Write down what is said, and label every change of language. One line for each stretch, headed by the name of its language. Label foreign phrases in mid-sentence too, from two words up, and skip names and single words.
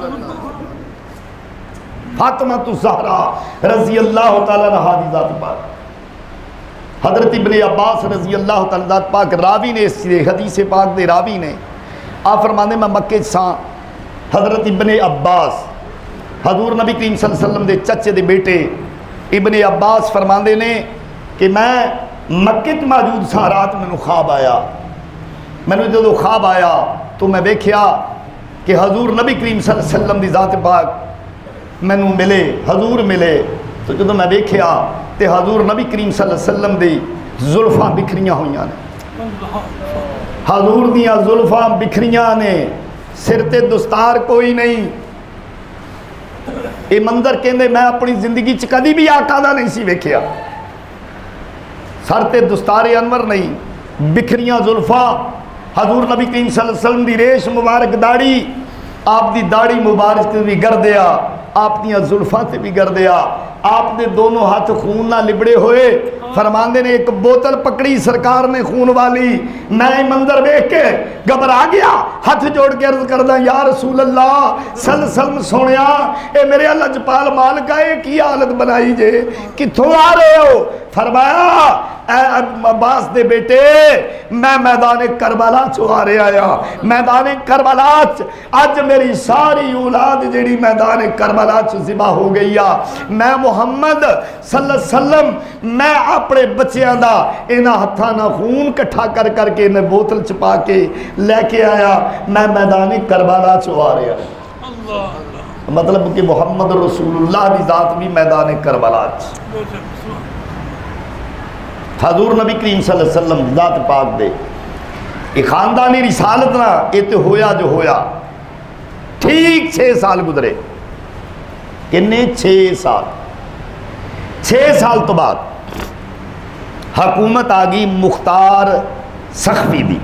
Punjabi: फातिमा तु ज़हरा
Arabic: رضي الله تعالى عنها
Punjabi: دی ذات پاک. हज़रत इब्ने अब्बास
Arabic: رضي الله تعالى
Punjabi: ذات پاک راوی نے اس حدیث پاک دے راوی نے آپ فرماندے میں مکے سا. حضرت ابنِ عباس حضور نبی کریم
Arabic: صلى الله عليه وسلم
Punjabi: دے چچے دے بیٹے ابنِ عباس فرماندے نے کہ میں مکے چ موجود سا. رات مینوں خواب آیا. مینوں جو خواب آیا تو میں ویکھیا کہ حضور نبی کریم
Arabic: صلى الله عليه وسلم
Punjabi: دی ذات پاک مینوں ملے، حضور ملے. تو جو میں ویکھیا تو حضور نبی کریم
Arabic: صلى الله عليه وسلم
Punjabi: دی زلفاں بکھریاں ہوئی نے. حضور دیاں زلفاں بکھریاں نے، سر تے دستار کوئی نہیں. یہ منظر کہتے میں اپنی زندگی چ کبھی بھی آقا دا نہیں سی ویکھیا. سر تے دستارِ انور نہیں، بکھریاں زلفا. حضور نبی کریم
Arabic: صلى الله عليه وسلم
Punjabi: دی ریش مبارک داڑھی، آپ دی داڑھی مبارک بھی گردیا، آپ دیاں زلفا سے بھی گردیا. آپ دے دونوں ہاتھ خون نا لبڑے ہوئے۔ فرماندے نے ایک بوتل پکڑی سرکار نے خون والی. میں منظر دیکھ کے گھبرا گیا، ہاتھ جوڑ کے عرض کردا
Arabic: يا رسول الله صلى الله عليه وسلم
Punjabi: سونیا اے میرے لجپال مالکا کی حالت بنائی جے، کتھوں آ رہے ہو? فرمایا عباس دے بیٹے میں میدان کربلا چو آ رہا آ. میدان کربلا اج میری ساری اولاد جیڑی میدان کربلا چ ذبح ہو گئی آ. میں محمد
Arabic: صلى الله عليه وسلم
Punjabi: میں اپنے بچوں کا انہاں ہتھاں نال خون اکٹھا کر کرکے انہیں بوتل چ پا کے لیکے آیا. میں میدان کربلا چو آ رہا. مطلب کہ
Arabic: محمد رسول الله
Punjabi: کی ذات بھی میدان کربلا حضور نبی کریم
Arabic: صلى الله عليه وسلم
Punjabi: ذات پاک دے یہ خاندانی رسالت نا یہ تو ہویا جو ہویا. ٹھیک 6 سال گزرے۔ کنے 6 سال. 6 سال تو بعد حکومت آ گئی مختار ثقفی دی.